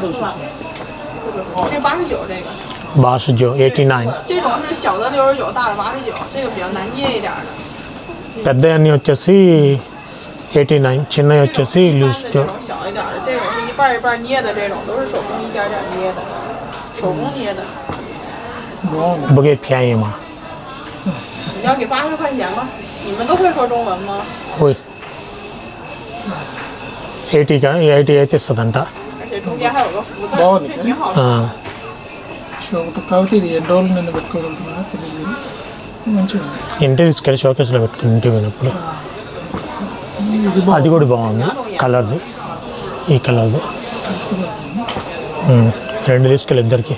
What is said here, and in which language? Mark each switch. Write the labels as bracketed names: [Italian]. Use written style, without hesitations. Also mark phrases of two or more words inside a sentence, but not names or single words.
[Telugu] 89 89పెద్ద అన్నీ వచ్చేసి 89, చిన్నవి వచ్చేసి లూజ్. బుగే ప్యాయమా [Chinese] 你要给80块钱吗？你们都会说中文吗？ [Telugu] 会。80 అయితే ఇస్తుందంట. [Chinese] 而且中间还有个福字，这挺好的。 [Telugu] కాబట్టి ఇది ఎన్ని రోజులు నన్ను పెట్టుకోగలుగుతున్నా తెలియదు. మంచిగా ఇంటికి తీసుకెళ్ళి షోకేస్లో పెట్టుకుని ఇంటికి పోయినప్పుడు. అది కూడా బాగుంది కలర్ది, ఈ కలర్ది. 2 తీసుకెళ్ళి ఇద్దరికి.